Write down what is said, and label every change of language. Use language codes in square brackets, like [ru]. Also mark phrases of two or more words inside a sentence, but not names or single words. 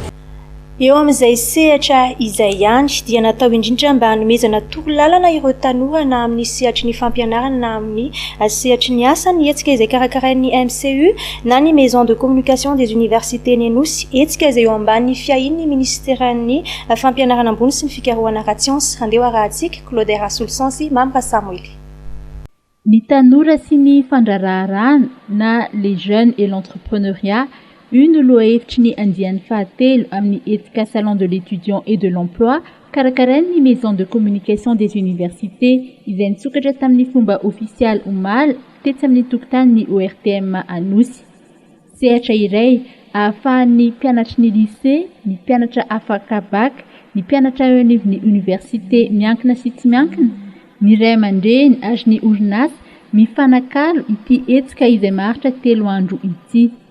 [mg] Eo amin'izay sehatra izay ihany dia natao indrindra mba hanomezana torolalana ireo tanora na amin'ny sehatry ny fampianarana na amin'ny sehatry ny asa ny hetsika izay karakarain'ny MCU na ny Maison de Communication des Universités Nenosy hetsika izay eo ambanin'ny fiahin'ny ministéran'ny fampianarana ambony sy ny fikarohana ara-tsiansa andeha arahantsika Claudia Rasolsan sy Mamra Samuel. Ny tanora sy ny fandraraharahana na [fr] les jeunes et l'entrepreneuriat [mg] une loa hevitry ny andiany fahatelo amin'ny etika salon de l'étudiant et de l'emploi karakarain'ny Maison de Communication des Universités izay nitsokatra tamin'ny fomba ofisialy omaly tetsy amin'ny tokotanin'ny ORTM Anosy. Sehatra iray ahafahan'ny mpianatra ny lycée, ny mpianatra afaka bac, ny mpianatra eo anivon'ny université miankina sy tsy miankina, ny ray aman-dreny ary ny orinasa mifanakalo ity hetsika izay maharitra 3 andro ity.